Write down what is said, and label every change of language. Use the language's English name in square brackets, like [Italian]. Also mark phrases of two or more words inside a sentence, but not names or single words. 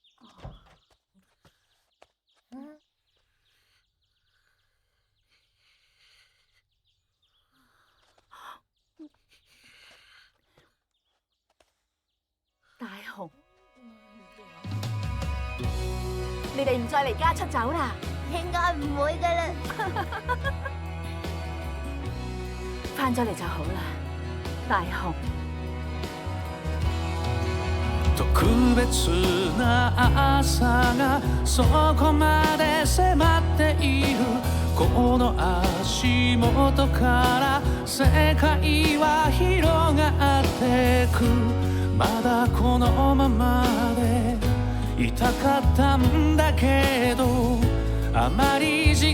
[Cantonese] 大雄，你哋唔再離家出走啦？應該唔會㗎啦。翻咗嚟就好啦，大雄。 [Japanese] 特別な朝がそこまで迫っているこの足元から世界は広がってくまだこのままでいたかったんだけどあまり時